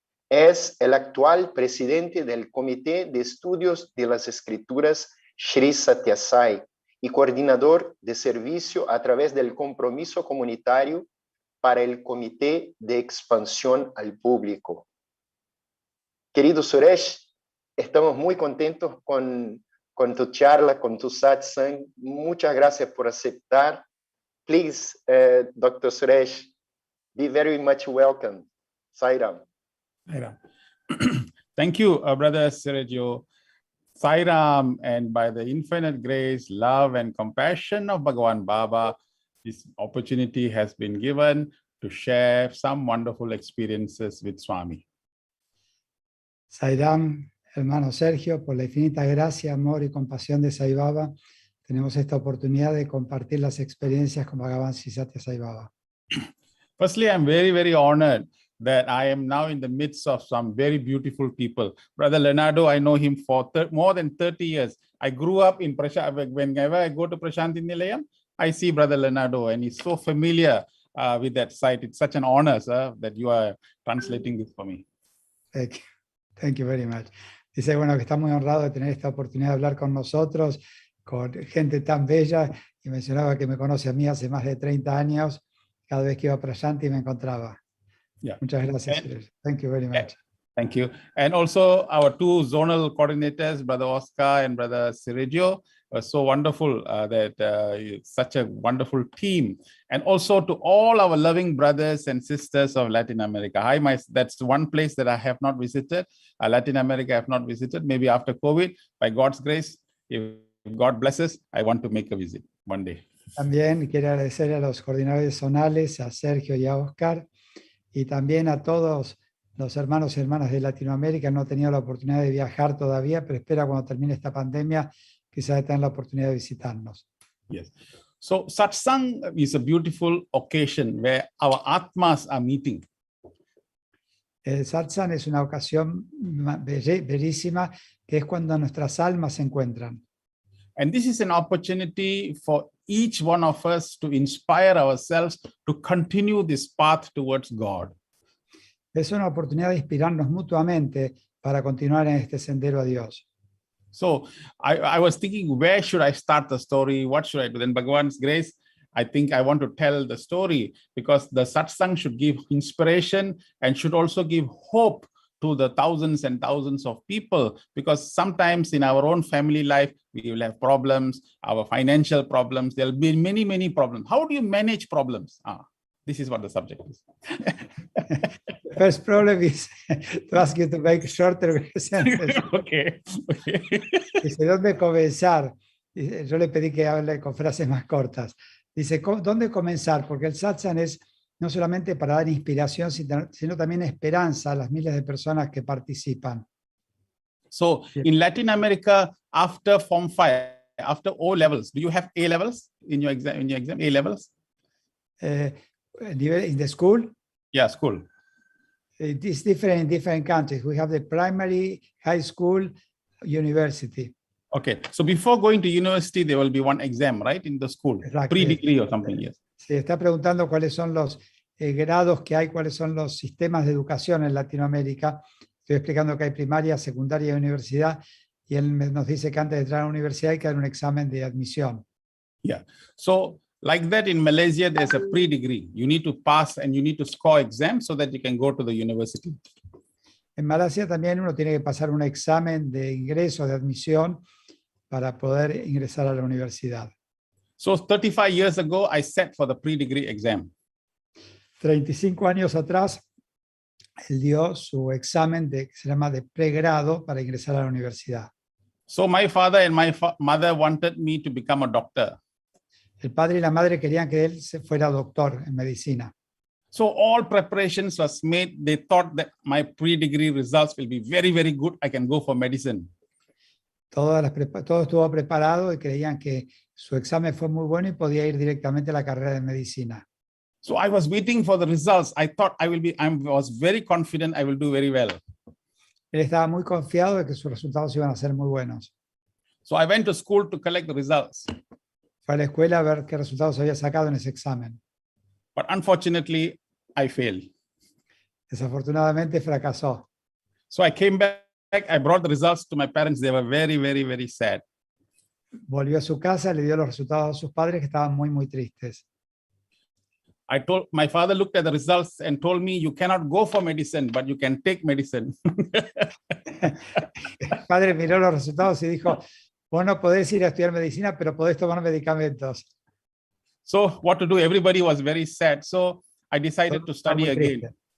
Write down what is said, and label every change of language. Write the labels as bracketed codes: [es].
[es] Es el actual presidente del Comité de Estudios de las Escrituras Shri Satya Sai y coordinador de servicio a través del compromiso comunitario para el Comité de Expansión al Público. Querido Suresh, estamos muy contentos con tu charla, con tu satsang. Muchas gracias por aceptar. [en] Please, Dr. Suresh, be very much welcome. Sairam. Sairam. Thank you, Brother Sergio. Sairam, and by the infinite grace, love, and compassion of Bhagavan Baba, this opportunity has been given to share some wonderful experiences with Swami. [es] Sairam, hermano Sergio, por la infinita gracia, amor y compasión de Sai Baba, tenemos esta oportunidad de compartir las experiencias con Bhagavan Sri Satya Sai Baba. [en] Firstly, I'm very, very honored that I am now in the midst of some very beautiful people. Brother Leonardo, I know him for more than 30 years. I grew up in whenever I go to Prashanti Nilayam, I see Brother Leonardo, and he's so familiar with that site. It's such an honor, sir, that you are translating this for me. Thank you very much. [es] Dice, bueno, que está muy honrado de tener esta oportunidad de hablar con nosotros, con gente tan bella, y mencionaba que me conoce a mí hace más de 30 años, cada vez que iba para allá y me encontraba. [en] Yeah. [es] Muchas gracias, [en] And- Suresh. Thank you very much. Thank you. And also our two zonal coordinators, Brother Oscar and Brother Sergio, were so wonderful such a wonderful team. And also to all our loving brothers and sisters of Latin America. That's one place that I have not visited. Latin America I have not visited. Maybe after COVID, by God's grace, if God blesses, I want to make a visit one day. [es] También quiero agradecer a los coordinadores zonales, a Sergio y a Oscar, y también a todos los hermanos y hermanas de Latinoamérica. No he tenido la oportunidad de viajar todavía, pero espero cuando termine esta pandemia quizás tengan la oportunidad de visitarnos. [en] Yes. So satsang is a beautiful occasion where our atmas are meeting. [es] El satsang es una ocasión bellísima, que es cuando nuestras almas se encuentran. [en] And this is an opportunity for each one of us to inspire ourselves to continue this path towards God. [es] Es una oportunidad de inspirarnos mutuamente para continuar en este sendero a Dios. [en] So I was thinking, where should I start the story? What should I do? Then Bhagavan's grace, I think I want to tell the story because the satsang should give inspiration and should also give hope to the thousands and thousands of people, because sometimes in our own family life, we will have problems, our financial problems, there'll be many, many problems. How do you manage problems? This is what the subject is. First problem is to ask you to make shorter sentences. Okay. [es] Dice, ¿dónde comenzar? Dice, yo le pedí que hable con frases más cortas. Dice, ¿dónde comenzar? Porque el satsang es no solamente para dar inspiración, sino también esperanza a las miles de personas que participan. [en] So in Latin America, after Form 5, after O levels, do you have A levels in your exam? A levels? In the school? Yeah, school. It is different in different countries. We have the primary, high school, university. Okay, so before going to university, there will be one exam, right, in the school, Exactly. pre-degree or something, yes. [es] Se está preguntando cuáles son los grados que hay, cuáles son los sistemas de educación en Latinoamérica. Estoy explicando que hay primaria, secundaria y universidad, y él nos dice que antes de entrar a la universidad hay que dar un examen de admisión. [en] Yeah, so like that in Malaysia, there's a pre-degree. You need to pass and you need to score exams so that you can go to the university. [es] En Malasia también uno tiene que pasar un examen de ingreso, de admisión, para poder ingresar a la universidad. [en] So 35 years ago, I sat for the pre-degree exam. [es] 35 años atrás, él dio su examen que se llama de pregrado para ingresar a la universidad. [en] So my father and my mother wanted me to become a doctor. [es] El padre y la madre querían que él fuera doctor en medicina. [en] So all preparations was made. They thought that my pre-degree results will be very, very good. I can go for medicine. [es] Todo estuvo preparado y creían que su examen fue muy bueno y podía ir directamente a la carrera de medicina. [en] So I was waiting for the results. I thought I was very confident I will do very well. [es] Él estaba muy confiado de que sus resultados iban a ser muy buenos. [en] So I went to school to collect the results. [es] Fue a la escuela a ver qué resultados había sacado en ese examen. [en] But unfortunately, I failed. [es] Desafortunadamente fracasó. [en] So I came back. I brought the results to my parents. They were very, very, very sad. [es] Volvió a su casa, le dio los resultados a sus padres que estaban muy, muy tristes. [en] My father looked at the results and told me, you cannot go for medicine, but you can take medicine. [es] El padre miró los resultados y dijo, vos no podés ir a estudiar medicina, pero podés tomar medicamentos. [en] So what to do? Everybody was very sad. So I decided to study again.